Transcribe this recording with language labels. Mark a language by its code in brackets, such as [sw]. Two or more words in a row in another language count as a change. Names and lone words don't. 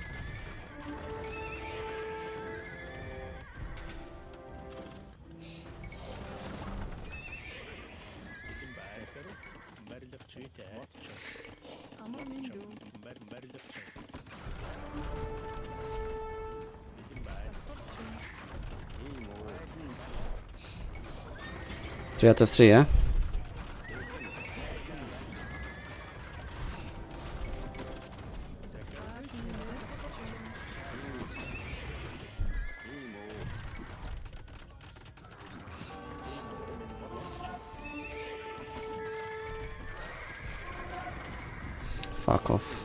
[mn] Бэлэн байна. Захир барилгач. Зүйтэй. Амар мэндүү. Барилгач. Бэлэн байна. Тийм үү. [en] 3 out of 3, yeah? [mn] Тийм үү. [en] Fuck off.